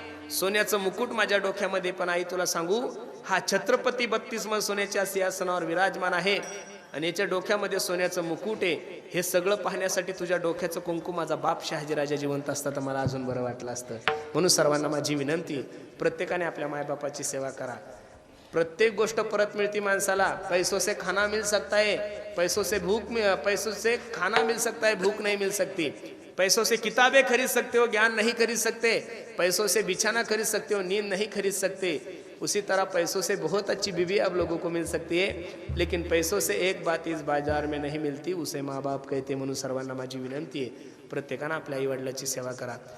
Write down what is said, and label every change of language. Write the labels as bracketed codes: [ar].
[mr] सोन्याचं मुकुट माझ्या डोक्यामध्ये. पण आई तुला सांगू, हा छत्रपती 32 मन सोन्याच्या सिंहासनावर विराजमान आहे आणि याच्या डोक्यामध्ये सोन्याचं मुकुट आहे. हे सगळं पाहण्यासाठी तुझ्या डोक्याचं कुंकू माझा बाप शहाजीराजा जिवंत असता तर मला अजून बरं वाटलं असतं. म्हणून सर्वांना माझी विनंती, प्रत्येकाने आपल्या मायबापाची सेवा करा. प्रत्येक गोष्ट परत मिळती माणसाला. [hi] पैसों से खाना मिल सकता है, पैसों से खाना मिल सकता है, भूख नहीं मिल सकती. पैसों से किताबें खरीद सकते हो, ज्ञान नहीं खरीद सकते. पैसों से बिछाना खरीद सकते हो, नींद नहीं खरीद सकते. उसी तरह पैसों से बहुत अच्छी बीवी अब लोगों को मिल सकती है, लेकिन पैसों से एक बात इस बाजार में नहीं मिलती, उसे माँ बाप कहते. [mr] म्हणून सर्वांना माझी विनंती आहे, प्रत्येकानं आपल्या आई वडिलाची सेवा करा.